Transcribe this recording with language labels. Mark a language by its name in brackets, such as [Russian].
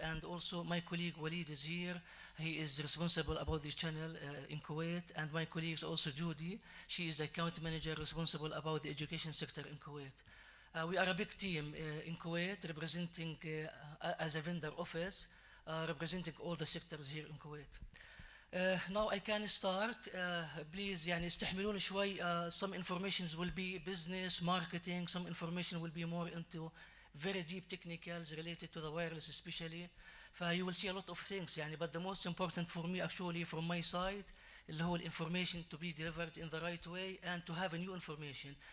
[English] And also my colleague Walid is here. He is responsible about the channel in Kuwait. And my colleague is also Judy. She is the account manager responsible about the education sector in Kuwait. We are a big team in Kuwait representing as a vendor office, representing all the sectors here in Kuwait. Now I can start. [Arabic] Please يعني استحملون شوي. [English] Some informations will be business, marketing. Some information will be more into very deep technicals related to the wireless especially. You will see a lot of things يعني, but the most important for me actually from my side اللي هو information to be delivered in the right way and to have a new information.